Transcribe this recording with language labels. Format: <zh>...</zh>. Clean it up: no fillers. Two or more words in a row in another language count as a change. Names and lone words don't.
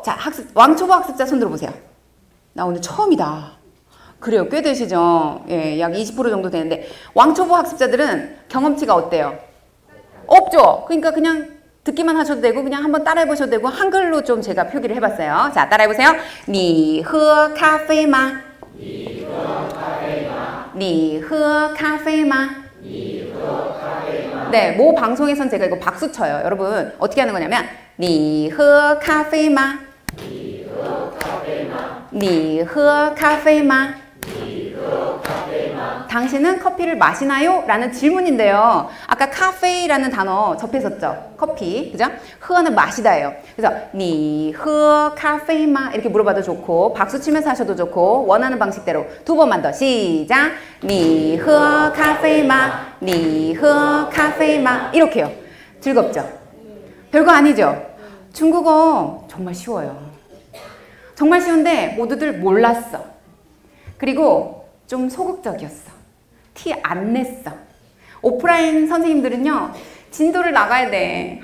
<ko>자, 왕초보 학습자 손 들어보세요. 나 오늘 처음이다. 그래요. 꽤 되시죠? 예, 약 20% 정도 되는데 왕초보 학습자들은 경험치가 어때요? 없죠? 그러니까 그냥 듣기만 하셔도 되고 그냥 한번 따라해보셔도 되고 한글로 좀 제가 표기를 해봤어요. 자, 따라해보세요.</ko> <zh>你喝咖啡吗? 你喝咖啡吗?</zh> <ko>네, 모 방송에선 제가 이거 박수 쳐요. 여러분 어떻게 하는 거냐면</ko> <zh>你喝咖啡吗? 你喝咖啡吗?</zh> <ko>당신은 커피를 마시나요? 라는 질문인데요. 아까 카페라는 단어 접했었죠. 커피, 그죠? 흐어는 마시다예요. 그래서</ko> <zh>你喝咖啡吗?</zh> <ko>이렇게 물어봐도 좋고 박수 치면서 하셔도 좋고 원하는 방식대로 두 번만 더 시작.</ko> <zh>你喝咖啡吗? 你喝咖啡吗?</zh> <ko>이렇게요. 즐겁죠? 별거 아니죠? 중국어 정말 쉬워요. 정말 쉬운데 모두들 몰랐어. 그리고 좀 소극적이었어. 티 안 냈어. 오프라인 선생님들은요. 진도를 나가야 돼.</ko>